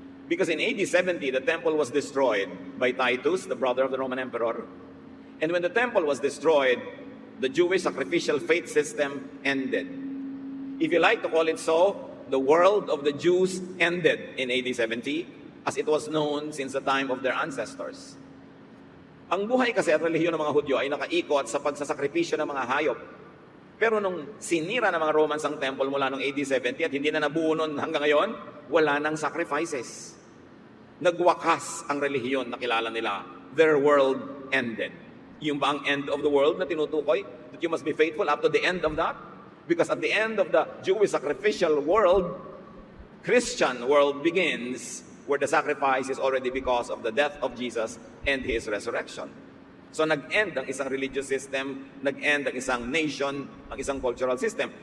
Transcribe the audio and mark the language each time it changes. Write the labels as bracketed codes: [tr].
[en] Because in AD 70, the temple was destroyed by Titus, the brother of the Roman emperor. And when the temple was destroyed, the Jewish sacrificial faith system ended. If you like to call it so, the world of the Jews ended in AD 70, as it was known since the time of their ancestors. [tl] Ang buhay kasi at relihiyon ng mga Hudyo ay nakaikot sa pagsasakripisyo ng mga hayop. Pero nung sinira ng mga Romans ang temple mula noong AD 70 at hindi na nabuo nun hanggang ngayon, wala nang sacrifices. Nagwakas ang relihiyon na kilala nila. [en] Their world ended. [tl] Yung ba ang end of the world na tinutukoy? [en] That you must be faithful up to the end of that? Because at the end of the Jewish sacrificial world, Christian world begins where the sacrifice is already because of the death of Jesus and His resurrection. [tl] So nag-end ang isang religious system, nag-end ang isang nation, ang isang cultural system.